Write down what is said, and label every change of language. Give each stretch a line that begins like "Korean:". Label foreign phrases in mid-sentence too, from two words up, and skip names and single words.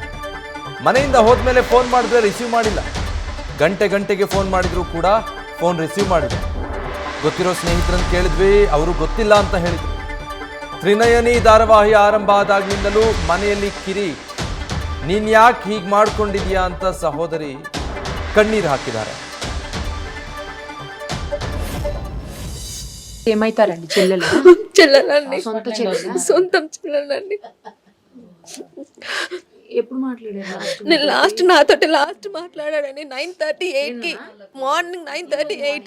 Kannada: ಮನೆಯಿಂದ ಹೋದ್ಮೇಲೆ ಫೋನ್ ಮಾಡಿದ್ರೆ ರಿಸೀವ್ ಮಾಡಿಲ್ಲ. ಗಂಟೆಗೆ ಫೋನ್ ಮಾಡಿದ್ರು ಕೂಡ ಫೋನ್ ರಿಸೀವ್ ಮಾಡಿಲ್ಲ. ಗೊತ್ತಿರೋ ಸ್ನೇಹಿತರನ್ನು ಕೇಳಿದ್ವಿ, ಅವರು ಗೊತ್ತಿಲ್ಲ ಅಂತ ಹೇಳಿದ್ರು. ತ್ರಿನಯನಿ ಧಾರಾವಾಹಿ ಆರಂಭ ಆದಾಗ್ಲಿಂದಲೂ ಮನೆಯಲ್ಲಿ ಕಿರಿ. ನೀನ್ ಯಾಕೆ ಹೀಗೆ ಮಾಡ್ಕೊಂಡಿದ್ಯಾ ಅಂತ ಸಹೋದರಿ ಕಣ್ಣೀರು ಹಾಕಿದ್ದಾರೆ.
Telugu: ఏమైతారండి చెల్లెలు చెల్లెలండి, సొంతం చెల్లెలండి. ఎప్పుడు మాట్లాడారు? నేను లాస్ట్ మాట్లాడాడండి 9:38కి, మార్నింగ్ 9:38.